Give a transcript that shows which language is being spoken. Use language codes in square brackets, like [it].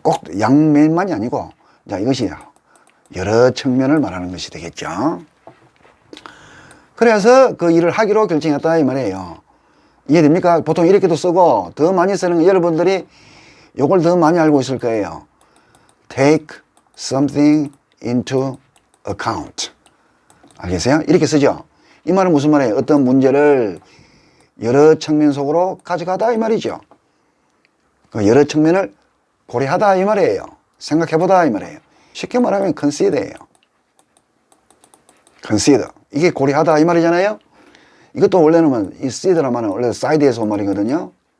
[ko] 꼭 양면만이 아니고 자, 이것이 여러 측면을 말하는 것이 되겠죠. 그래서 그 일을 하기로 결정했다 이 말이에요. 이해됩니까? 보통 이렇게도 쓰고 더 많이 쓰는 거 여러분들이 요걸 더 많이 알고 있을 거예요. [en] Take something into account. [ko] 알겠어요? 이렇게 쓰죠. 이 말은 무슨 말이에요? 어떤 문제를 여러 측면 속으로 가져가다 이 말이죠. 그 여러 측면을 고려하다 이 말이에요. 생각해보다 이 말이에요. 쉽게 말하면 consider예요. [en] consider. [ko] 이게 고려하다 이 말이잖아요. 이것도 원래는 이 consider란 말은 원래 side에서 온 말이거든요.